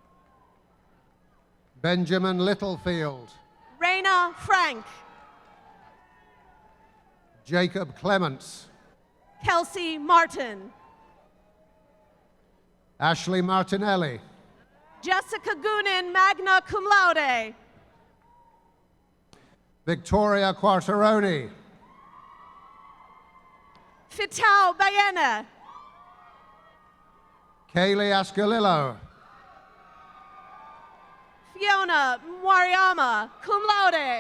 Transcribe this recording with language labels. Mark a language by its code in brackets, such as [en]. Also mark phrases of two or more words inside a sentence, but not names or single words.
[en] Benjamin Littlefield. Raina Frank. Jacob Clements. Kelsey Martin. Ashley Martinelli. Jessica Goonan, [la] magna cum laude. [en] Victoria Quartaroni. Fitau Bayena. Kaylee Ascalillo. Fiona Mwariama, [la] cum laude.